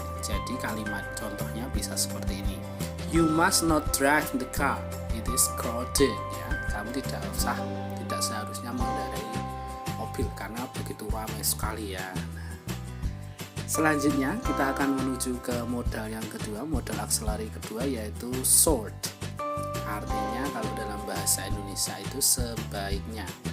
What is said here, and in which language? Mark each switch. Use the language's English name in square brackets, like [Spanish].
[Indonesian] Jadi kalimat contohnya bisa seperti ini. [English] You must not drive the car, it is crowded ya. [Indonesian] Kamu tidak seharusnya mengendarai mobil karena begitu ramai sekali ya. Nah, selanjutnya kita akan menuju ke modal yang kedua, modal auxiliary kedua yaitu should. Artinya kalau dalam bahasa Indonesia itu sebaiknya.